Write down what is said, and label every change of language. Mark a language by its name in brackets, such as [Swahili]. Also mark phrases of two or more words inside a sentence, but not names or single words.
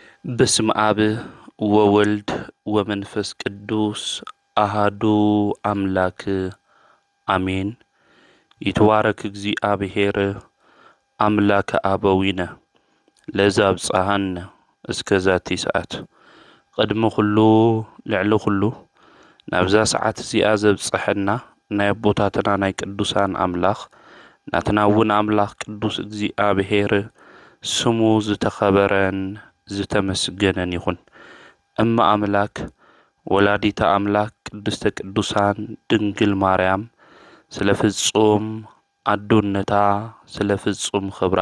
[Geez] በስመ አብ ወወልድ ወመንፈስ ቅዱስ አሃዱ አምላክ አሜን። ይትባረክ እግዚአብሔር አምላከ አበዊነ ለዘአብጽሐነ እስከ ዛቲ ሰዓት። [Tigrinya] ቅድሚ ኩሉ ልዕሊ ኩሉ ናብዛ ሰዓት እዚኣ ዘብጽሐና ናይ አቦታትና ናይ ቅዱሳን አምላኽ ናትና እውን አምላኽ ቅዱስ እግዚአብሔር ስሙ ዝተኸበረን ዝተመስገነን ይኹን። እማ አምላክ [Geez] ወላዲተ አምላክ ቅድስተ ቅዱሳን [Tigrinya] ድንግል ማርያም ስለ ፍጹም አዶነታ ስለ ፍጹም ክብራ